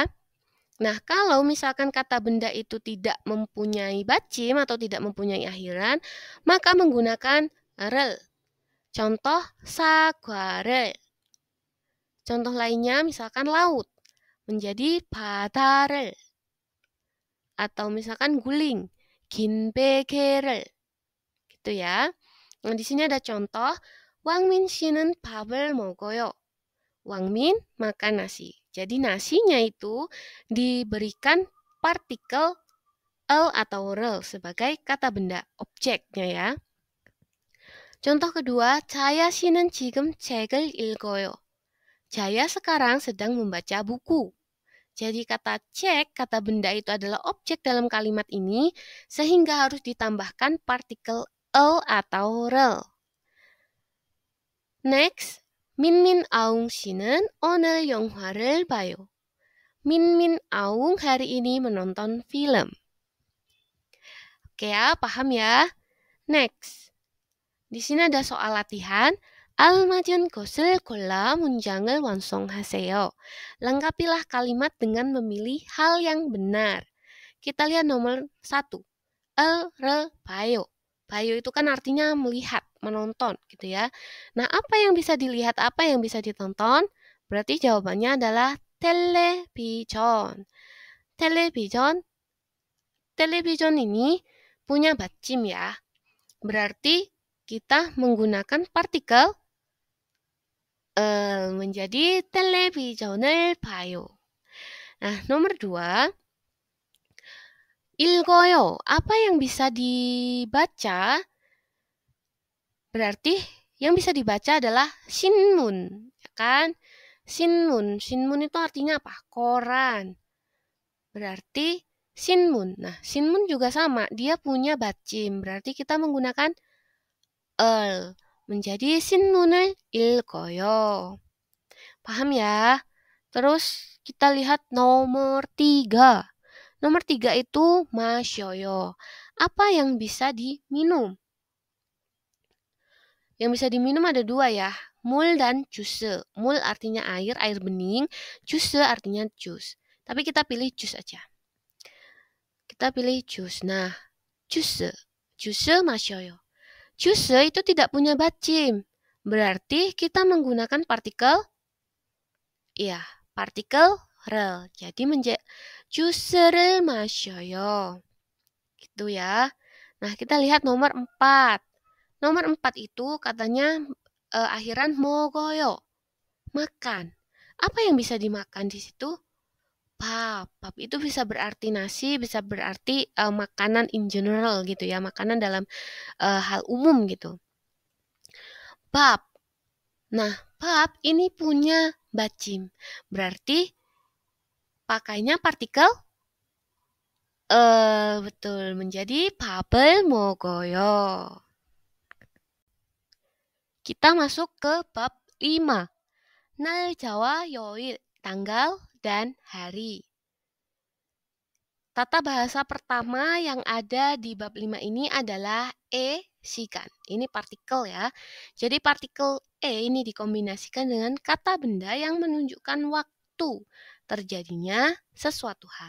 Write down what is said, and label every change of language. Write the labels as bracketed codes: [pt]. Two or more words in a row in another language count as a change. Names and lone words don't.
[id] Nah, kalau misalkan kata benda itu tidak mempunyai 받침 atau tidak mempunyai akhiran, maka menggunakan rel. Contoh, 사과를. Contoh lainnya misalkan laut menjadi 바다를. Atau misalkan guling, [ko] 긴 베개를. [id] Gitu ya. Nah, di sini ada contoh, [ko] 왕민 씨는 밥을 먹어요. [id] 왕민 makan nasi. Jadi nasinya itu diberikan partikel l atau rel sebagai kata benda objeknya ya. Contoh kedua, [ko] 자야 씨는 지금 책을 읽어요. [id] Jaya sekarang sedang membaca buku. Jadi kata cek, kata benda itu adalah objek dalam kalimat ini, sehingga harus ditambahkan partikel l atau rel. Next, [ko] 민민 아웅 씨는 오늘 영화를 봐요. [id] 민민 아웅 hari ini menonton film. Oke ya, paham ya? Next, di sini ada soal latihan. [ko] 알맞은 것을 골라 문장을 완성하세요. [id] Lengkapilah kalimat dengan memilih hal yang benar. Kita lihat nomor 1. Bayo. Bayo itu kan artinya melihat, menonton gitu ya. Nah, apa yang bisa dilihat, apa yang bisa ditonton? Berarti jawabannya adalah television. Television. Television ini punya 받침 ya. Berarti kita menggunakan partikel menjadi [ko] television을 봐요. [id] Nah, nomor 2, 읽어요. Apa yang bisa dibaca? Berarti yang bisa dibaca adalah 신문, ya kan? 신문. 신문 itu artinya apa? Koran. Berarti 신문. Nah, 신문 juga sama, dia punya 받침. Berarti kita menggunakan menjadi [ko] 신문을 읽어요. [id] Paham ya? Terus kita lihat nomor 3. Nomor 3 itu 마셔요. Apa yang bisa diminum? Yang bisa diminum ada 2 ya, 물 dan jus. Mul artinya air, air bening. Jus artinya jus. Tapi kita pilih jus aja. Kita pilih jus. Nah, jus. Jus 마셔요. Jus itu tidak punya 받침. Berarti kita menggunakan partikel, iya, partikel rel. Jadi [ko] 주스를 마셔요. [id] Gitu ya. Nah, kita lihat nomor 4. Nomor 4 itu katanya akhiran 먹어요. Makan. Apa yang bisa dimakan di situ? Pap. Pap itu bisa berarti nasi, bisa berarti makanan in general gitu ya. Makanan dalam hal umum gitu. Pap. Nah, pap ini punya 받침. Berarti pakainya partikel betul, menjadi [ko] 밥을 먹어요. [id] Kita masuk ke bab 5. [ko] 날짜와 요일, [id] tanggal dan hari. Tata bahasa pertama yang ada di bab 5 ini adalah sikan. Ini partikel ya. Jadi partikel ini dikombinasikan dengan kata benda yang menunjukkan waktu terjadinya sesuatu hal.